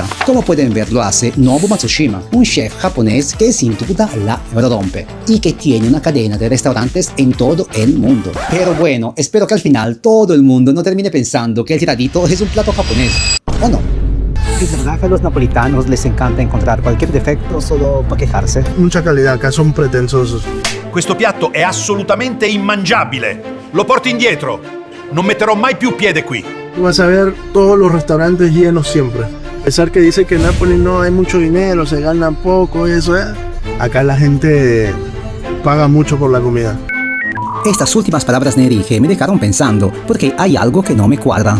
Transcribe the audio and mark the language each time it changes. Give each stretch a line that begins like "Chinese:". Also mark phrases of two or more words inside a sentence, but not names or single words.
Spanish: Como pueden ver, lo hace Nobu Matsushima, un chef japonés que sin duda la rompe y que tiene una cadena de restaurantes en todo el mundo. Pero bueno, espero que al final todo el mundo no termine pensando que el tiradito es un plato japonés, ¿o no? ¿Es verdad que a los napolitanos les encanta encontrar cualquier defecto solo para quejarse? Mucha calidad, acá son pretensiosos.
Italian: Questo piatto è assolutamente immangiabile. Lo porto indietro. Non metterò mai più piede qui.
Spanish: Vas a ver todos los restaurantes llenos siempre. A pesar que dice que en Nápoles no hay mucho dinero, se gana poco, eso es. Acá la gente paga mucho por la comida. Estas últimas palabras de Enrique me dejaron pensando, porque hay algo que no me cuadra.